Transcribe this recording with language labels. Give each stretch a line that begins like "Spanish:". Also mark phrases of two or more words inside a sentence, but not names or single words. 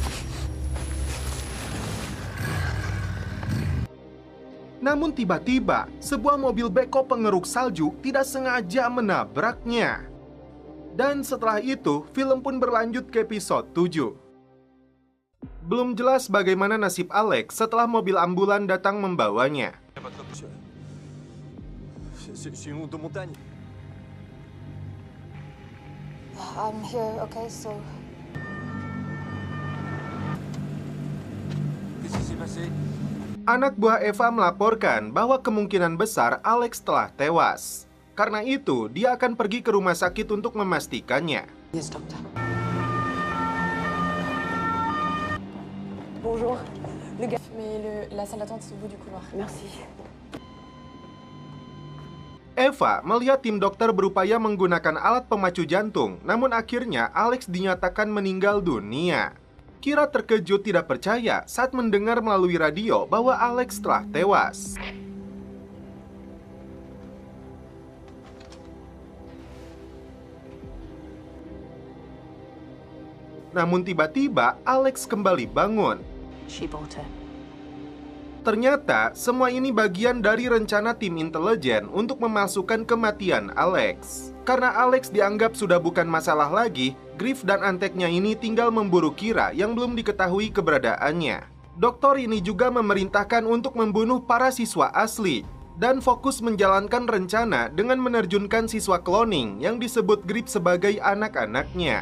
Indonesian: Namun tiba-tiba, sebuah mobil beko pengeruk salju tidak sengaja menabraknya. Dan setelah itu, film pun berlanjut ke episode 7. Belum jelas bagaimana nasib Alex setelah mobil ambulan datang membawanya.
French: C'est une route de montagne.
English: I'm here, okay, so...
French: Qu'est-ce qui s'est passé?
Indonesian: Anak buah Eva melaporkan bahwa kemungkinan besar Alex telah tewas. Karena itu, dia akan pergi ke rumah sakit untuk memastikannya.
English: Yes, doctor.
French: Bonjour. Le gars... Mais la salle d'attente, c'est au bout du couloir. Merci.
Indonesian: Eva melihat tim dokter berupaya menggunakan alat pemacu jantung, namun akhirnya Alex dinyatakan meninggal dunia. Kira terkejut tidak percaya saat mendengar melalui radio bahwa Alex telah tewas. Namun tiba-tiba Alex kembali bangun.
English: She bought it.
Indonesian: Ternyata semua ini bagian dari rencana tim intelijen untuk memalsukan kematian Alex. Karena Alex dianggap sudah bukan masalah lagi, Griff dan anteknya ini tinggal memburu Kira yang belum diketahui keberadaannya. Dokter ini juga memerintahkan untuk membunuh para siswa asli dan fokus menjalankan rencana dengan menerjunkan siswa cloning yang disebut Griff sebagai anak-anaknya.